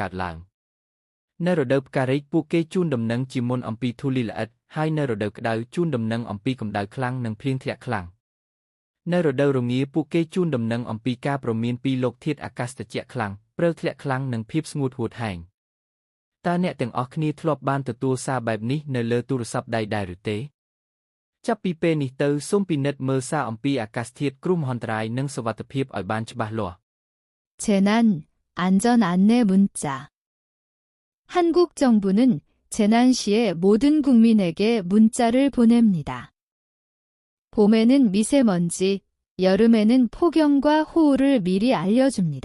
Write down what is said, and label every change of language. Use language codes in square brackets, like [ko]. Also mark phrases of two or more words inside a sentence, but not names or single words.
[km] កើតឡើងនៅរដូវផ្ការីកពួកគេជូនដំណឹងជាមុនអំពីធូលីល្អិតហើយនៅរដូវក្តៅជូនដំណឹងអំពីកម្ដៅខ្លាំងនិងភ្លៀងធ្លាក់ខ្លាំងនៅរដូវរងាពួកគេជូនដំណឹងអំពីការព្រមានពីលោកធាតុអាកាសត្រជាក់ខ្លាំងព្រិលធ្លាក់ខ្លាំងនិងភាពស្ងួតហួតហែងតើអ្នកទាំងអស់គ្នាធ្លាប់បានទទួលសារបែបនេះនៅលើទូរស័ព្ទដៃដែរឬទេចាប់ពីពេលនេះទៅសូមពិនិត្យមើលសារអំពីអាកាសធាតុគ្រោះមហន្តរាយនិងសុវត្ថិភាពឲ្យបានច្បាស់លាស់ [ko] 재난 안전 안내 문자 한국 정부는 재난 시에 모든 국민에게 문자를 보냅니다. 봄에는 미세먼지, 여름에는 폭염과 호우를 미리 알려줍니다.